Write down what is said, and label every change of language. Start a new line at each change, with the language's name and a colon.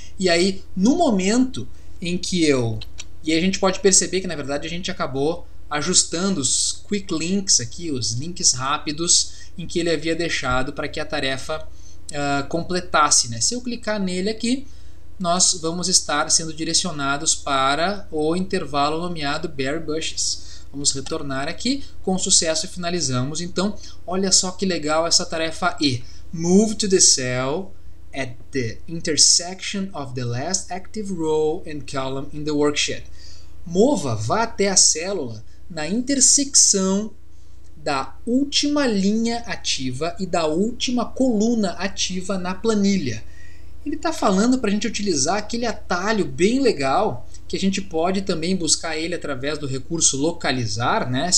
Portuguese: E aí, no momento em que E aí a gente pode perceber que, na verdade, a gente acabou ajustando os quick links aqui, os links rápidos, em que ele havia deixado para que a tarefa completasse, né? Se eu clicar nele aqui, nós vamos estar sendo direcionados para o intervalo nomeado berry bushes. Vamos retornar aqui, com sucesso finalizamos. Então, olha só que legal essa tarefa E.
English: Move to the cell at the intersection of the last active row and column in the worksheet.
Portuguese: Mova, vá até a célula na intersecção da última linha ativa e da última coluna ativa na planilha. Ele está falando para a gente utilizar aquele atalho bem legal, que a gente pode também buscar ele através do recurso localizar, né?